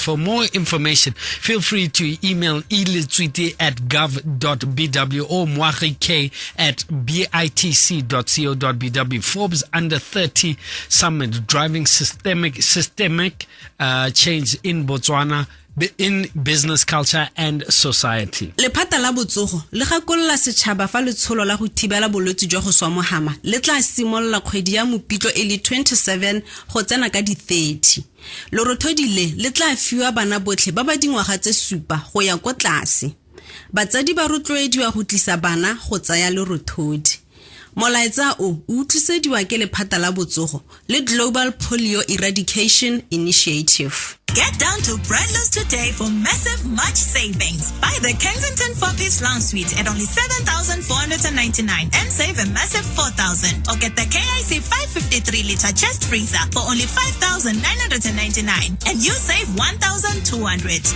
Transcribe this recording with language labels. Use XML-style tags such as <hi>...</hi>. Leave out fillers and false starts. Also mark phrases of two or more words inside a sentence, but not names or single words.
<en>For more information, feel free to email elitswiti@gov.bw or mwahik@bitc.co.bw. Forbes Under 30 Summit, driving systemic change in Botswana, in business, culture and society.</en> <tn>Lephata la botsogo le gakolla setšhaba fa letsholo la go thibela bolwetse jwa go swa mohama le tla simolla kgwedi ya Mopitlo e le 27 go tsena ka di 30. Lorothodile le tla fiwa bana botlhe ba ba dingwaga tse 7 go ya kwa tlase. Batsadi ba rotloediwa go tlisa bana go tsaya lorothodi. Molaetsa o utlwisediwa ke lephata la botsogo le Global Polio Eradication Initiative.</tn> <en>Get down to Bradlow's today for massive March savings. Buy the Kensington 4-piece lounge suite at only $7,499 and save a massive $4,000. Or get the KIC 553-liter chest freezer for only $5,999 and you save $1,200.</en>